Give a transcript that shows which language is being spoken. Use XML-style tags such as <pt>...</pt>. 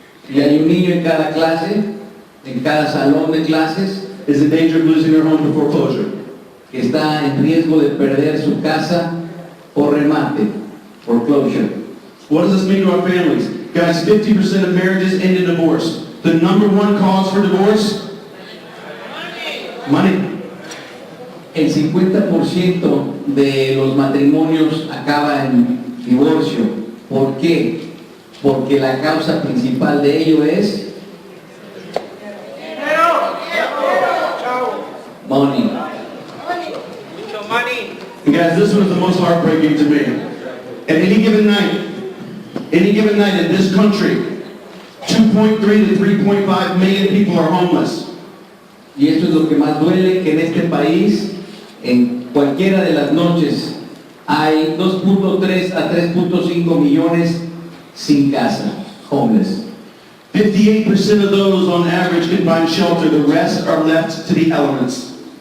<es>Y hay un niño en cada clase, en cada salón de clases,</es> <en>is in danger of losing their home to foreclosure.</en> <es>que está en riesgo de perder su casa por remate, foreclosure.</es> <en>What does this mean to our families? Guys, 50% of marriages end in divorce. The number one cause for divorce? Money.</en> <es>El 50% de los matrimonios acaba en divorcio. ¿Por qué? Porque la causa principal de ello es money.</es> <en>And guys, this one is the most heartbreaking to me. At any given night in this country, 2.3 to 3.5 million people are homeless.</en> <es>Y esto es lo que más duele, que en este país, en cualquiera de las noches, hay 2.3 a 3.5 millones sin casa, homeless.</es> <en>58% of those on average can find shelter. The rest are left to the elements.</en>